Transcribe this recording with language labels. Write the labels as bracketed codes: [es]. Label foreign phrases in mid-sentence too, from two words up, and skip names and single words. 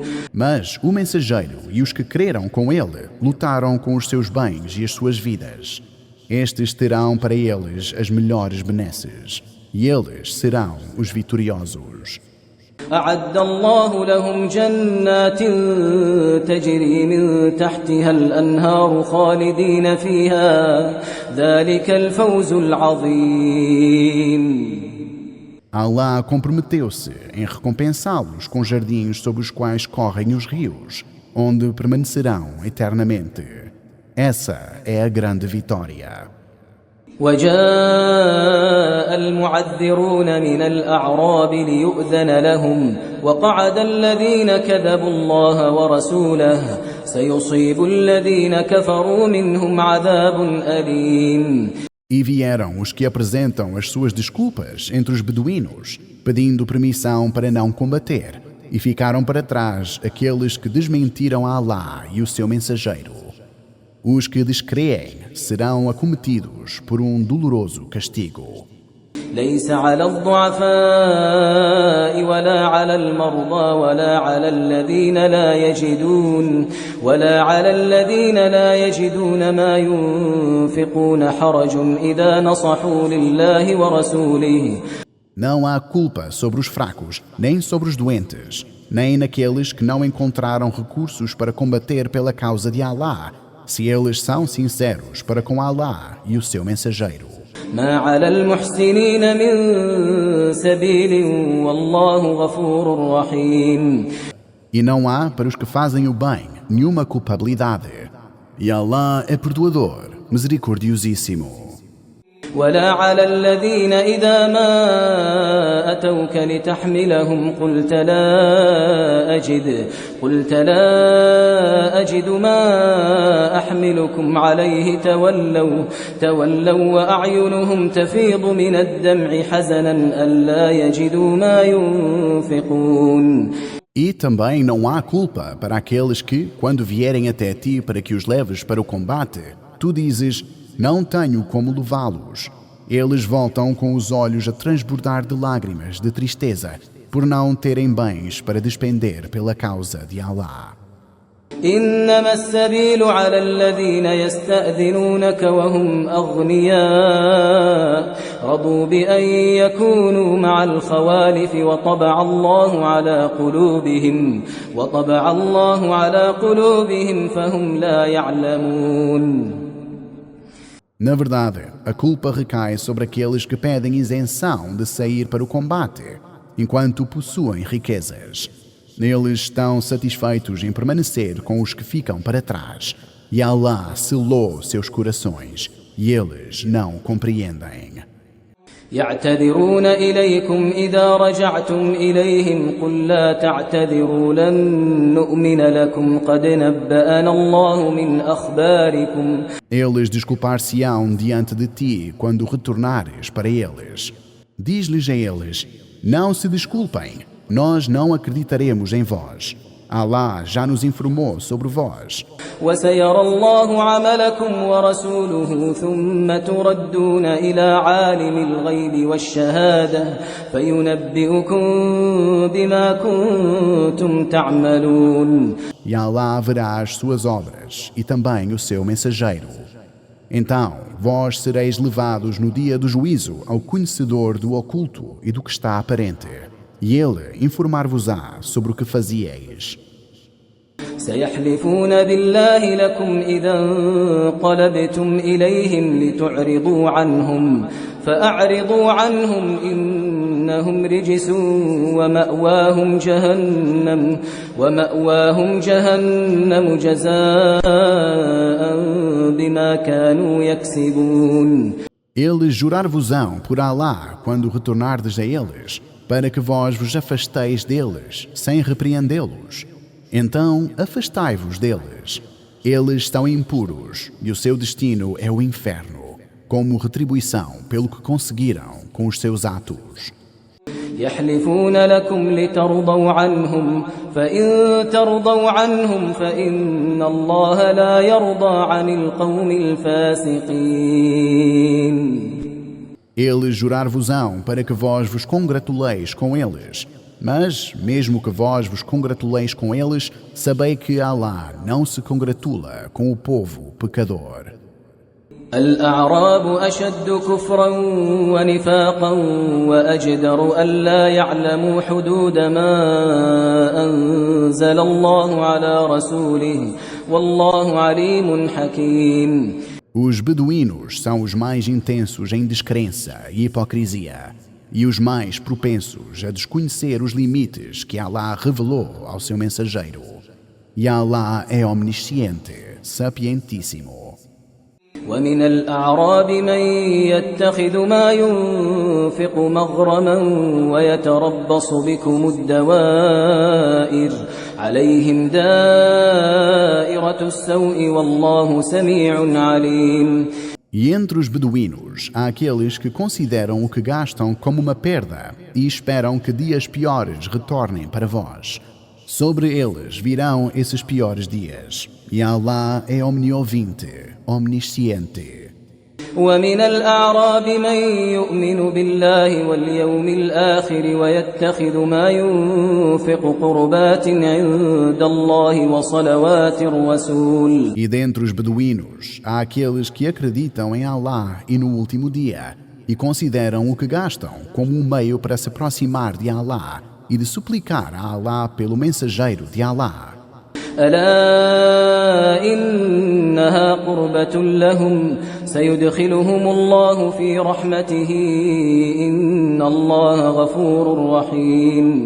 [pt] Mas o mensageiro e os que creram com ele lutaram com os seus bens e as suas vidas. Estes terão para eles as melhores benesses e eles serão os vitoriosos. [ar] أعد الله لهم جنات تجري من تحتها الأنهار خالدين فيها ذلك الفوز العظيم. [pt] Allah comprometeu-se em recompensá-los com jardins sob os quais correm os rios, onde permanecerão eternamente. Essa é a grande vitória. [ar] وجاء المعذرون من الأعراب ليؤذن لهم وقعد الذين كذبوا الله ورسوله سيصيب الذين كفروا منهم عذاب أليم. [pt] E vieram os que apresentam as suas desculpas entre os beduínos, pedindo permissão para não combater, e ficaram para trás aqueles que desmentiram a Allah e o seu mensageiro. Os que descreem serão acometidos por um doloroso castigo. [ar] ليس على الضعفاء ولا على المرضى ولا على الذين لا يجدون ما ينفقون حرج إذا نصحوا لله ورسوله. [pt] Não há culpa sobre os fracos, nem sobre os doentes, nem naqueles que não encontraram recursos para combater pela causa de Allah, se eles são sinceros para com Allah e o seu mensageiro. [ar] ما على المحسنين من سبيل والله غفور رحيم. [pt] E não há para os que fazem o bem nenhuma culpabilidade. E Allah é perdoador, misericordiosíssimo. [ar] ولا على الذين إذا ما أتوك لتحملهم قلت لا أجد ما أحملكم عليه تولوا وأعينهم تفيض من الدمع حزنا ألا يجدوا ما ينفقون. [pt] E também não há culpa para aqueles que, quando vierem até ti para que os leves para o combate, tu dizes: não tenho como levá-los. Eles voltam com os olhos a transbordar de lágrimas de tristeza por não terem bens para despender pela causa de Allah. [ar] إنما السبيل على الذين يستأذنونك وهم أغنياء رضوا بأن يكونوا مع الخوالف وطبع الله على قلوبهم فهم لا يعلمون. [pt] Na verdade, a culpa recai sobre aqueles que pedem isenção de sair para o combate, enquanto possuem riquezas. Eles estão satisfeitos em permanecer com os que ficam para trás, e Allah selou seus corações, e eles não compreendem. [ar] يعتذرون إليكم إذا رجعتم إليهم قل لا تعتذروا لن نؤمن لكم قد نبأنا الله من أخباركم. [pt] Eles desculpar-se-ão diante de ti quando retornares para eles. Diz-lhes a eles: não se desculpem, nós não acreditaremos em vós. Allah já nos informou sobre vós. [ar] وسيرى الله عملكم ورسوله ثم تردون إلى عالم الغيب والشهادة فينبئكم بما كنتم تعملون. [pt] E Allah verá as suas obras e também o seu mensageiro. Então, vós sereis levados no dia do juízo ao conhecedor do oculto e do que está aparente, e ele informar-vos-á sobre o que fazieis. [ar] سيحلفون بالله لكم إذا انقلبتم إليهم لتعرضوا عنهم فأعرضوا عنهم إنهم رجس ومأواهم جهنم جزاء بما كانوا يكسبون. [pt] Eles jurar-vos-ão por Allah quando retornardes a eles, para que vós vos afasteis deles, sem repreendê-los. Então afastai-vos deles. Eles estão impuros, e o seu destino é o inferno, como retribuição pelo que conseguiram com os seus atos. [ar] يحلفون لكم لترضوا عنهم فإن ترضوا عنهم فإن الله لا يرضى عن القوم الفاسقين. [pt] Eles jurar-vos-ão para que vós vos congratuleis com eles. Mas, mesmo que vós vos congratuleis com eles, sabei que Allah não se congratula com o povo pecador. [ar] الأعراب أشد كفرا ونفاقا وأجدر ألا يعلموا حدود ما أنزل الله على رسوله والله عليم حكيم. [pt] Os beduínos são os mais intensos em descrença e hipocrisia, e os mais propensos a desconhecer os limites que Allah revelou ao seu mensageiro. E Allah é omnisciente, sapientíssimo. [ar] ومن الأعراب من يتخذ ما ينفق مغرما ويتربص بكم الدوائر عليهم دائرة السوء والله سميع عليم. [pt] E entre os beduínos há aqueles que consideram o que gastam como uma perda e esperam que dias piores retornem para vós. Sobre eles virão esses piores dias. E Allah é omniouvinte, omnisciente. [ar] ومن الأعراب من يؤمن بالله واليوم الآخر ويتخذ ما ينفق قربات عند الله وصلوات الرسول. [pt] E dentre os beduínos há aqueles que acreditam em Allah e no último dia e consideram o que gastam como um meio para se aproximar de Allah e de suplicar a Allah pelo mensageiro de Allah. [ar] ألا إنها قربة لهم سيدخلهم الله في رحمته إن الله غفور رحيم.